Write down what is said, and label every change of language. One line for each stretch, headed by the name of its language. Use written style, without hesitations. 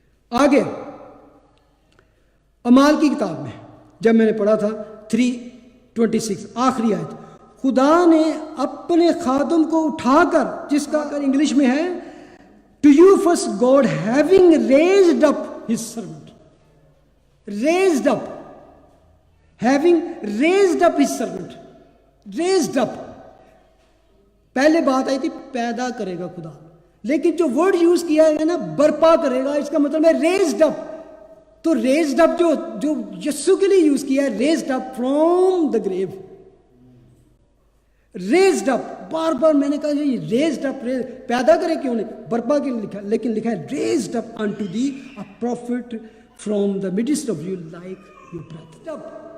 Urdu: آگے اعمال کی کتاب میں جب میں نے پڑھا تھا 3:26 آخری آیت، خدا نے اپنے خادم کو اٹھا کر، جس کا اگر انگلش میں ہے
English: To you first God having raised up his servant. Raised up. Having raised up his servant. Raised up.
Urdu: پہلے بات آئی تھی پیدا کرے گا خدا، لیکن جو ورڈ یوز کیا ہے نا برپا کرے گا، اس کا مطلب ہے raised up. تو raised up جو یسوع کے لیے یوز کیا ہے
English: raised up from the grave. Raised up, بار بار میں نے کہا یہ ریزڈ اپ، پیدا کرے کیوں نہیں، برپا کے لیے لکھا، لیکن لکھا ہے raised up into the a prophet from the midst of you like your brother.